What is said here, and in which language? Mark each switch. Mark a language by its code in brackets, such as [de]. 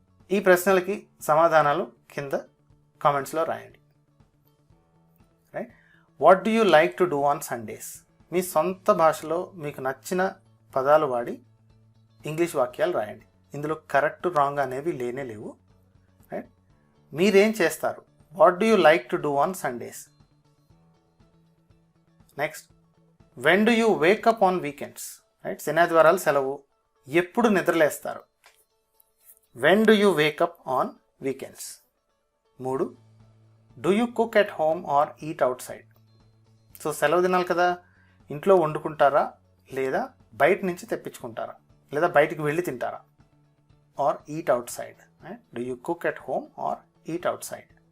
[te] ఈ ప్రశ్నలకి సమాధానాలు కింద కామెంట్స్లో రాయండి, right. [en] What do you like to do on Sundays? [te] మీ సొంత భాషలో మీకు నచ్చిన పదాలు వాడి ఇంగ్లీష్ వాక్యాలు రాయండి. ఇందులో కరెక్ట్ రాంగ్ అనేవి లేనే లేవు, రైట్. మీరేం చేస్తారు? [en] What do you like to do on Sundays? Next, when do you wake up on weekends? Right? [te] శనివారాలు సెలవు, ఎప్పుడు నిద్రలేస్తారు? [en] When do you wake up on weekends? 3, do you cook at home or eat outside? [te] So సెలవు దినాలు కదా, ఇంట్లో వండుకుంటారా లేదా బయట నుంచి తెప్పించుకుంటారా లేదా బయటికి వెళ్ళి తింటారా? [en] or eat outside, right? Do you cook at home or eat outside?